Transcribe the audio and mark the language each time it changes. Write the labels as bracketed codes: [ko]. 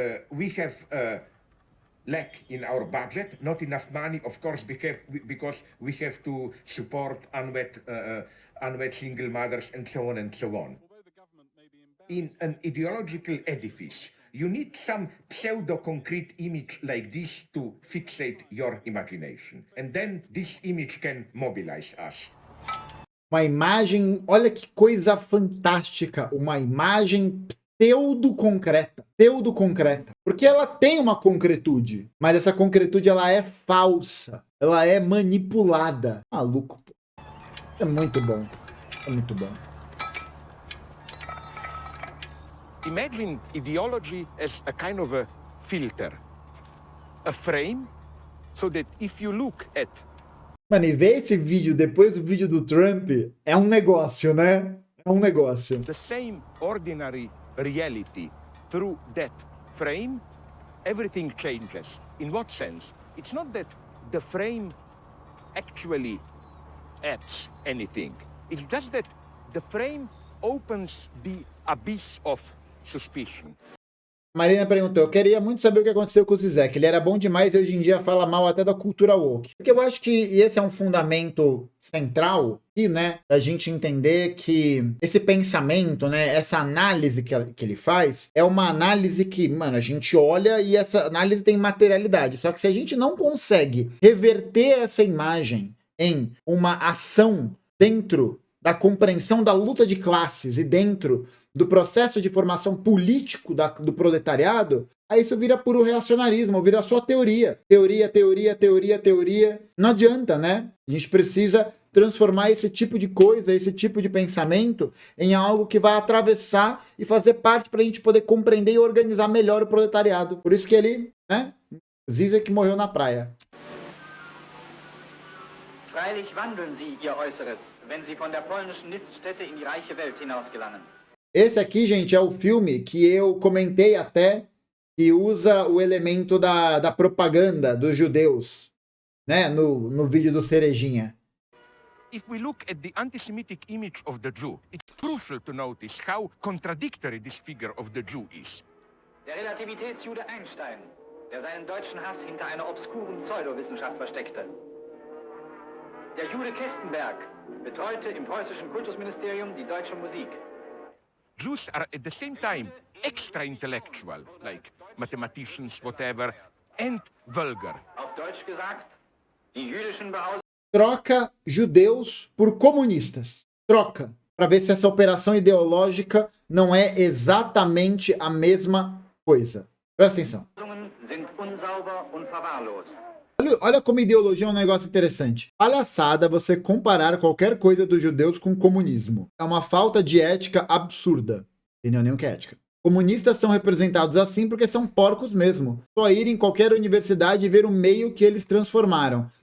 [en] We have lack in our budget, not enough money, of course, because we have to support unwed single mothers, and so on and so on. In an ideological edifice, you need some pseudo-concrete image like this to fixate your imagination. And then this image can mobilize us. [pt] Uma imagem, olha que coisa fantástica, uma imagem pseudo-concreta. Pseudo-concreta. Porque ela tem uma concretude, mas essa concretude ela é falsa. Ela é manipulada. Maluco. É muito bom. É muito bom. [en] Imagine ideology as a kind of a filter, a frame, so that if you look at... [pt] Mano, e ver esse vídeo depois do vídeo do Trump é um negócio, né? É um negócio. [en] The same ordinary reality through that frame, everything changes. In what sense? It's not that the frame actually adds anything. It's just that the frame opens the abyss of suspicion. [pt] Marina perguntou, eu queria muito saber o que aconteceu com o Zizek. Ele era bom demais e hoje em dia fala mal até da cultura woke. Porque eu acho que esse é um fundamento central aqui, né? Da gente entender que esse pensamento, né? Essa análise que ele faz é uma análise que, mano, a gente olha e essa análise tem materialidade. Só que se a gente não consegue reverter essa imagem em uma ação dentro da compreensão da luta de classes e dentro do processo de formação político do proletariado, aí isso vira puro reacionarismo, vira só teoria. Teoria. Não adianta, né? A gente precisa transformar esse tipo de coisa, esse tipo de pensamento em algo que vai atravessar e fazer parte para a gente poder compreender e organizar melhor o proletariado. Por isso que ele, né? Zizek morreu na praia. [de] Freilich wandeln Sie Ihr Äußeres, wenn Sie von der polnischen Niststätte in die reiche Welt hinausgelangen. [pt] Esse aqui, gente, é o filme que eu comentei até, que usa o elemento da propaganda dos judeus, né, no vídeo do Cerejinha. [en] If we look at the anti-Semitic image of the Jew, it's crucial to notice how contradictory this figure of the Jew is. [de] Der Relativitätsjude Einstein, der seinen deutschen Hass hinter einer obskuren Pseudowissenschaft versteckte. Der Jude Kestenberg betreute im preußischen Kultusministerium die deutsche Musik. [en] Jews are at the same time extra intellectual, like mathematicians, whatever, and vulgar. [de] Auf Deutsch gesagt, die jüdischen Behausungen. [pt] Troca judeus por comunistas. Troca. Para ver se essa operação ideológica não é exatamente a mesma coisa. Presta atenção. [de] Sind unsauber und verwahrlost. [pt] Olha como ideologia é um negócio interessante. Palhaçada você comparar qualquer coisa dos judeus com comunismo. É uma falta de ética absurda. Entendeu nem o que é ética. Comunistas são representados assim porque são porcos mesmo. Só ir em qualquer universidade e ver o meio que eles transformaram.